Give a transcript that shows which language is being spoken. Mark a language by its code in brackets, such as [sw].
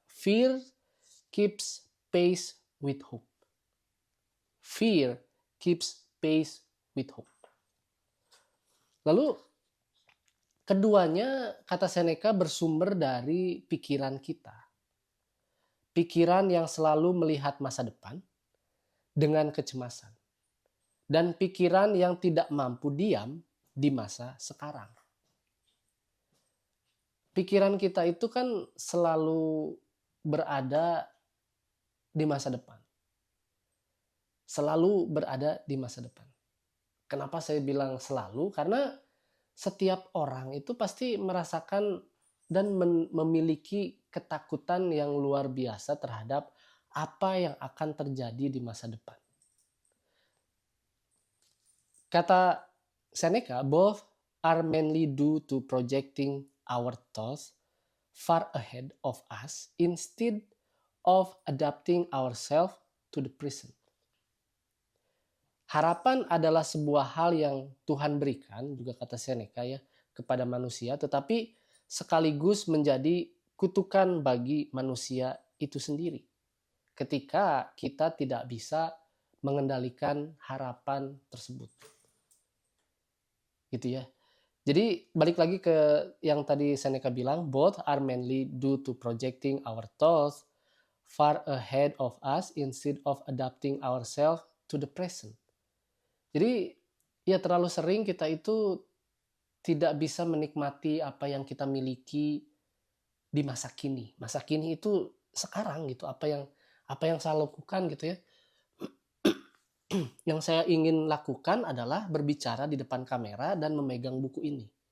[en] Fear keeps pace with hope. Fear keeps pace with hope. [id] Lalu keduanya, kata Seneca, bersumber dari pikiran kita. Pikiran yang selalu melihat masa depan dengan kecemasan. Dan pikiran yang tidak mampu diam di masa sekarang. Pikiran kita itu kan selalu berada di masa depan. Selalu berada di masa depan. Kenapa saya bilang selalu? Karena setiap orang itu pasti merasakan dan memiliki ketakutan yang luar biasa terhadap apa yang akan terjadi di masa depan. Kata Seneca, [en] both are mainly due to projecting our thoughts far ahead of us instead of adapting ourselves to the present. [id] Harapan adalah sebuah hal yang Tuhan berikan, juga kata Seneca ya, kepada manusia, tetapi sekaligus menjadi kutukan bagi manusia itu sendiri. Ketika kita tidak bisa mengendalikan harapan tersebut. Gitu ya. Jadi balik lagi ke yang tadi Seneca bilang, [en] both are mainly due to projecting our thoughts far ahead of us instead of adapting ourselves to the present. [id] Jadi ya terlalu sering kita itu tidak bisa menikmati apa yang kita miliki di masa kini. Masa kini itu sekarang gitu, apa yang saya lakukan gitu ya. Yang saya ingin lakukan adalah berbicara di depan kamera dan memegang buku ini.